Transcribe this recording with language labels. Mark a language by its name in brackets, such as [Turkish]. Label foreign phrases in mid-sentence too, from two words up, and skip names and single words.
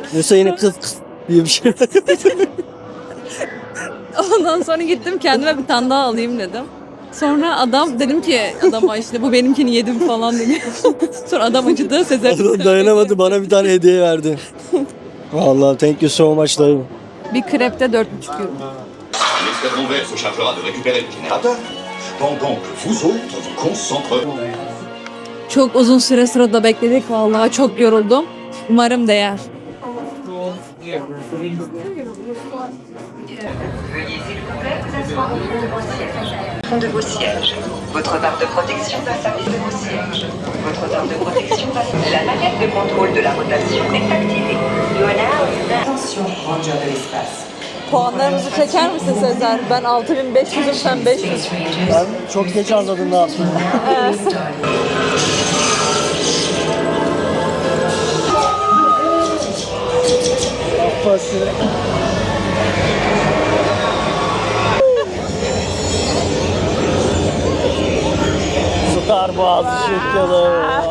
[Turkish] Yoksa yine kıs diye bir şey. Ondan sonra gittim kendime bir tane daha alayım dedim. Sonra dedim ki adama işte bu benimkini yedim falan dedi. Sonra adam acıdı Sezer. Adam dayanamadı bana bir tane hediye verdi. Vallahi [English] thank you so much [Turkish] dayı. Bir krepte 4,5 euro. [French] L'escadron vert se chargera de récupérer le générateur, pendant que vous autres vous concentrerez. [Turkish] Çok uzun süre sırada bekledik. Vallahi çok yoruldum. Umarım değer. [French] De vos sièges. Votre barre de protection va s'afficher de vos sièges. Votre barre de protection va La manette de contrôle de la rotation est activée. Attention, ranger de l'espace. [Turkish] Puanlarımızı çeker misin Sezer? Ben 6500'üm, sen 500. Ben çok geç anladım ne yaptığını. Kafası. Star Boğazı şirketi.